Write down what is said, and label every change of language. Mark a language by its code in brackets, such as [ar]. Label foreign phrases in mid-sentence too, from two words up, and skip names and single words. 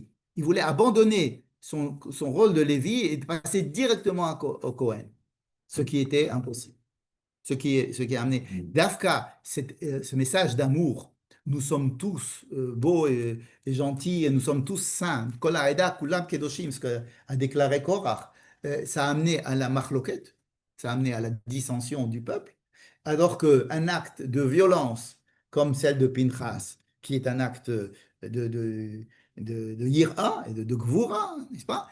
[fr] Il voulait abandonner son rôle de Lévi et passer directement au Cohen, ce qui était impossible. Ce qui a amené Dafka, ce message d'amour. Nous sommes tous beaux et gentils et nous sommes tous saints. [he] כל העדה כולם קדושים, [fr] ce qu'a déclaré Korach, ça a amené à la marloquette, ça a amené à la dissension du peuple, alors qu'un acte de violence comme celle de Pinchas, qui est un acte de yira et de gvura, n'est-ce pas?